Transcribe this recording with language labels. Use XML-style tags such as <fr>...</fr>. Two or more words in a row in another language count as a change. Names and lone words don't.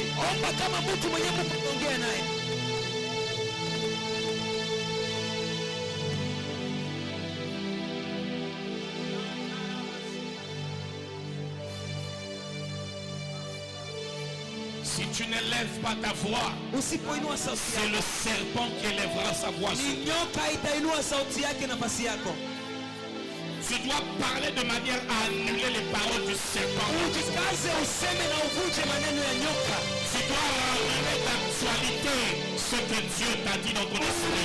<sw>Omba kama mtu mwenye Mungu anaongea naye.</sw> <fr>Si tu n'élèves pas ta voix,</fr> <sw>Usipoinua sauti</sw> <fr>c'est</fr> <sw>yako,</sw> <fr>le serpent qui élèvera sa voix.</fr> <sw>ni nyoka itainua sauti yake nafasi yako.</sw> <fr>Tu dois parler de manière à annuler les paroles du serpent.</fr> <sw>Ujikaze useme na uvunje maneno ya nyoka.</sw> <fr>Tu dois ramener d'actualité ce que Dieu t'a dit dans ton esprit.</fr>